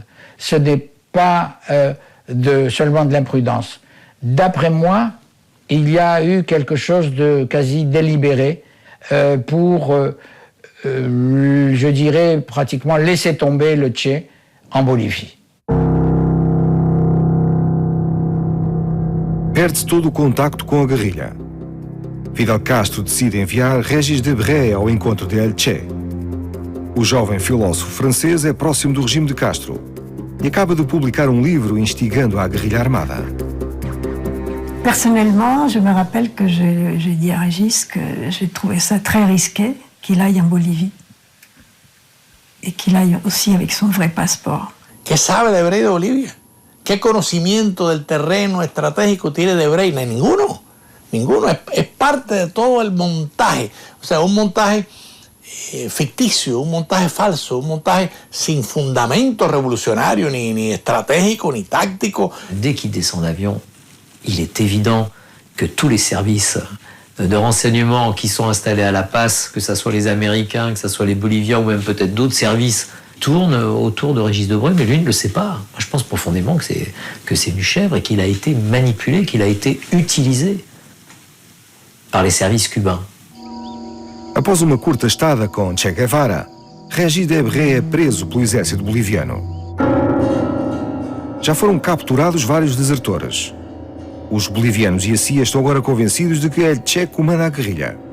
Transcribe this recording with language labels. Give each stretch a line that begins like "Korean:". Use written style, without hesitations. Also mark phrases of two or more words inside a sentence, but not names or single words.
French: Ce n'est pas seulement de l'imprudence. D'après moi, il y a eu quelque chose de quasi délibéré pour, je dirais, pratiquement laisser tomber le Che en Bolívie.
Portuguese: Perde-se todo o contacto com a guerrilha. Fidel Castro decide enviar Régis Debray ao encontro de El Che. O jovem filósofo francês é próximo do regime de Castro e acaba de publicar um livro instigando a guerrilha armada.
French: Personnellement, je me rappelle que j'ai dit à Régis que j'ai trouvé ça très risqué qu'il aille en Bolivie et qu'il aille aussi avec son vrai passeport.
Spanish: ¿Qué sabe Debray de Bolivia? ¿Qué conocimiento del terreno estratégico tiene Debray? No hay ninguno. Ninguno. Es parte de todo el montaje. O sea, un montaje ficticio, un montaje falso, un montaje sin fundamento revolucionario, ni estratégico, ni táctico.
French: Dès qu'il descend d'avion, il est évident que tous les services de renseignement qui sont installés à La Paz, que ce soit les Américains, que ce soit les Boliviens ou même peut-être d'autres services, tournent autour de Régis Debray, mais lui ne le sait pas. Moi, je pense profondément que c'est une chèvre et qu'il a été manipulé, qu'il a été utilisé par les services cubains.
Portuguese: Após uma curta estada com Che Guevara, Régis Debray é preso pelo exército boliviano. Já foram capturados vários desertores. Os bolivianos e a CIA estão agora convencidos de que El Che comanda a guerrilha.